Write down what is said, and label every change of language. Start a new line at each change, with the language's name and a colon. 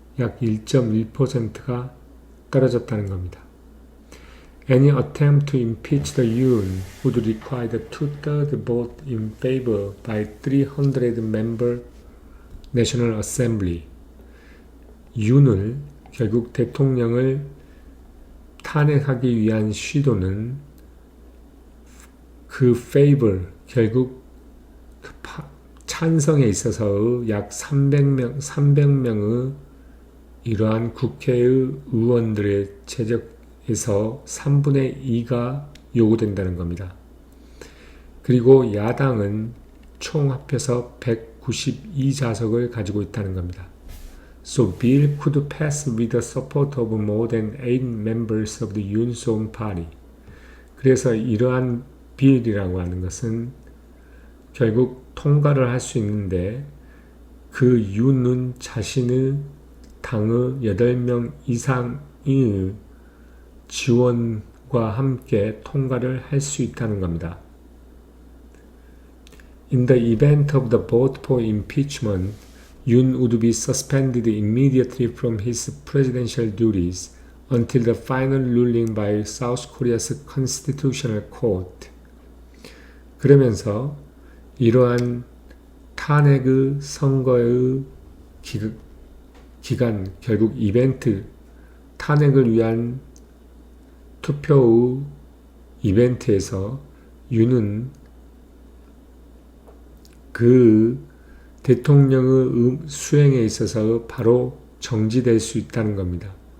Korean: 약 1.1%가 떨어졌다는 겁니다.
English: Any attempt to impeach the Yoon would require the two-thirds vote in favor by 300-member National Assembly.
Korean: 윤을 결국 대통령을 탄핵하기 위한 시도는 그 favor, 결국 찬성에 있어서의 약 300명의 이러한 국회의 의원들의 제적에서 3분의 2가 요구된다는 겁니다. 그리고 야당은 총 합해서 192좌석을 가지고 있다는 겁니다.
English: So bill could pass with the support of more than 8 members of the Yoon Song Party.
Korean: 그래서 이러한 빌이라고 하는 것은 결국 통과를 할 수 있는데 그 윤은 자신의 당의 8명 이상의 지원과 함께 통과를 할 수 있다는 겁니다.
English: In the event of the vote for impeachment, Yoon would be suspended immediately from his presidential duties until the final ruling by South Korea's Constitutional Court.
Korean: 그러면서 이러한 탄핵의 선거의 기간, 결국 이벤트, 탄핵을 위한 투표의 이벤트에서 윤은 그 대통령의 수행에 있어서 바로 정지될 수 있다는 겁니다.